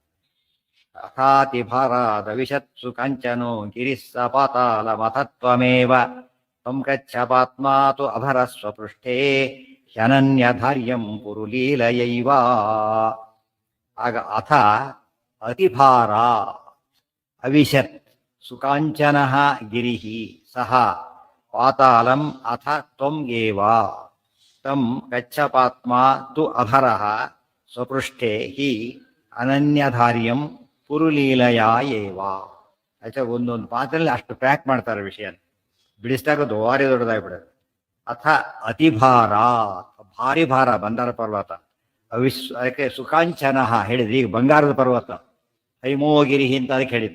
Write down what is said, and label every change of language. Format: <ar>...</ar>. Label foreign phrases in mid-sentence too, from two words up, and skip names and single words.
<sa>ಅಥಾತಿ ಭಾರಾದ ವಿಶತ್ಸು ಕಾಂಚನೋ ಗಿರಿಸ್ಸ ಪಾತಾಲ ಮಥತ್ವಮೇವ ಸಂಕಚ್ಛಪಾತ್ಮಾತು ಅಭರ ಸ್ವಪೃಷ್ಠೇ ಹ್ಯನನ್ಯಧಾರ್ಯಂ ಪುರುಲೀಲಯೈವ. ಆಗ ಅಥ ಅತಿಭಾರ ಅವಿಶತ್ ಸುಕಾಂಚನ ಗಿರಿಹಿ ಸಹ ಪಾತಾಲಂ ಅಥ ತ್ವಂ ಏವ ತಂ ಗಚ್ಚಪಾತ್ಮಾ ತು ಅಭರಃ ಸ್ವಪೃಷ್ಠೇ ಹಿ ಅನನ್ಯಧಾರ್ಯಂ ಪುರುಲೀಲಯ ಏವ.</sa> <kn>ಆಯ್ತಾ, ಒಂದೊಂದು ಮಾತಲ್ಲಿ ಅಷ್ಟು ಪ್ಯಾಕ್ ಮಾಡ್ತಾರೆ ವಿಷಯ, ಬಿಡಿಸಿದಾಗ ಭಾರಿ ದೊಡ್ಡದಾಗ್ಬಿಡೋದು.</kn> <sa>ಅಥ ಅತಿಭಾರ,</sa> <kn>ಭಾರಿ ಭಾರ, ಬಂಗಾರ ಪರ್ವತ. ಅದಕ್ಕೆ ಸುಖಾಂಚನ ಹೇಳಿದ್ರು. ಈಗ ಬಂಗಾರದ ಪರ್ವತ ಹೈಮೋಗಿರಿಹಿ ಅಂತ ಅದಕ್ಕೆ ಹೇಳಿದ್ರು.</kn>